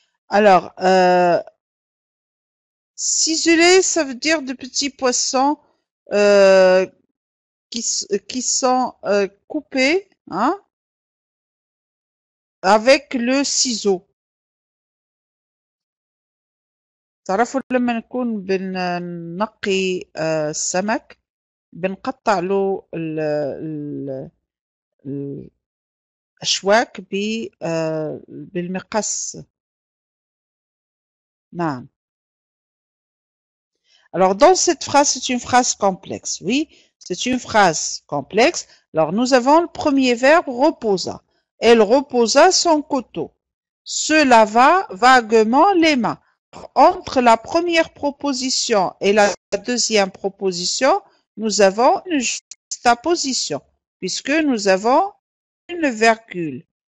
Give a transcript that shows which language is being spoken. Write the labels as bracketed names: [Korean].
[French] Alors, ciselés, ça veut dire de petits poissons qui sont coupés, hein, avec le ciseau. [Arabic] تعرفوا لما نكون بنقي السمك بنقطع له الأشواك بالمقص. نعم. [French] Alors, dans cette phrase, c'est une phrase complexe. Oui, c'est une phrase complexe. Alors, nous avons le premier verbe reposa. Elle reposa son couteau. Se lava vaguement les mains. Entre la première proposition et la deuxième proposition, nous avons une juxtaposition, puisque nous avons une virgule.